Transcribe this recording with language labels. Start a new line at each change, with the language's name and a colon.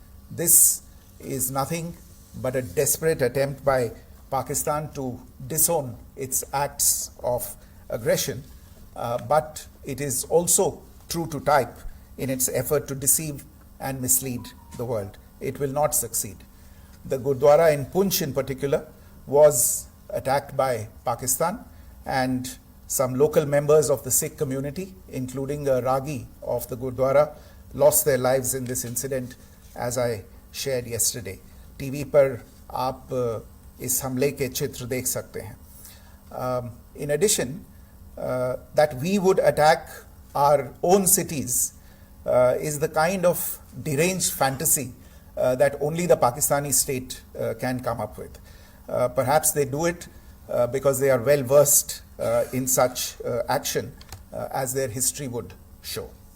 English: This is nothing but a desperate attempt by Pakistan to disown its acts of aggression, but it is also true to type in its effort to deceive and mislead the world. It will not succeed. The Gurdwara in Poonch in particular was attacked by Pakistan, and some local members of the Sikh community, including a Ragi of the Gurdwara, lost their lives in this incident, as I shared yesterday.
Hindi: TV पर आप इस हमले के चित्र देख सकते हैं.
English: In addition, that we would attack our own cities is the kind of deranged fantasy that only the Pakistani state can come up with. Perhaps they do it because they are well versed in such action, as their history would show.